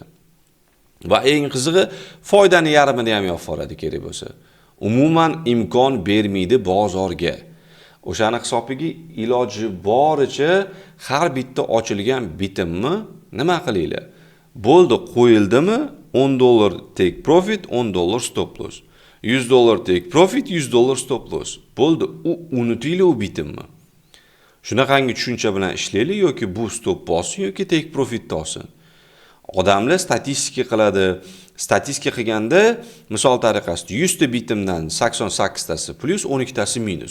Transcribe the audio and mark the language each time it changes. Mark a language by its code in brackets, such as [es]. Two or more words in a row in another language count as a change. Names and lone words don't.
[uz] Va eng qizig'i, foydani yarmini ham yo'q foradi kerak bo'lsa. Umuman imkon bermaydi bozorga. O'shani hisobiga iloji boricha har bitta ochilgan bitimni nima qilinglar? Bo'ldi, qo'yildimi? [en] $10 take profit, $10 stop loss. $100 take profit, $100 stop loss. [uz] Bo'ldi, unutinglar u bitimni. Shunaqangi tushuncha bilan ishlaylik yoki bu stop bossin yoki [en] take profit [uz] olsin. Odamlar statistika qiladi. Statistika qilganda, misol tariqasida 100 ta bitimdan 88 tasi plus, 12 tasi minus.